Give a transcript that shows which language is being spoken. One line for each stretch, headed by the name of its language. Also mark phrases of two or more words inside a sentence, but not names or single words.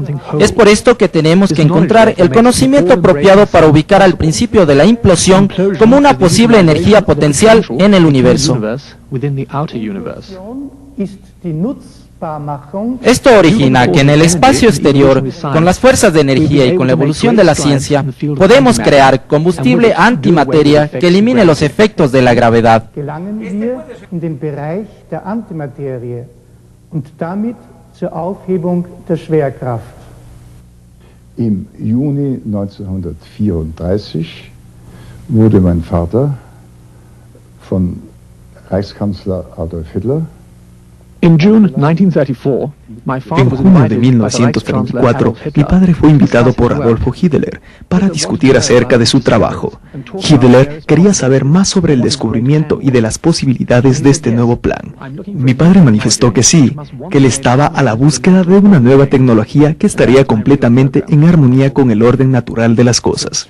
Spanish: Es por esto que tenemos que encontrar el conocimiento apropiado para ubicar al principio de la implosión como una posible energía potencial en el universo. Esto origina que en el espacio exterior, con las fuerzas de energía y con la evolución de la ciencia, podemos crear combustible antimateria que elimine los efectos de la gravedad.
German: Im Juni 1934 wurde mein Vater von Reichskanzler Adolf Hitler.
Spanish: En junio de 1934, mi padre fue invitado por Adolfo Hitler para discutir acerca de su trabajo. Hitler quería saber más sobre el descubrimiento y de las posibilidades de este nuevo plan. Mi padre manifestó que sí, que él estaba a la búsqueda de una nueva tecnología que estaría completamente en armonía con el orden natural de las cosas.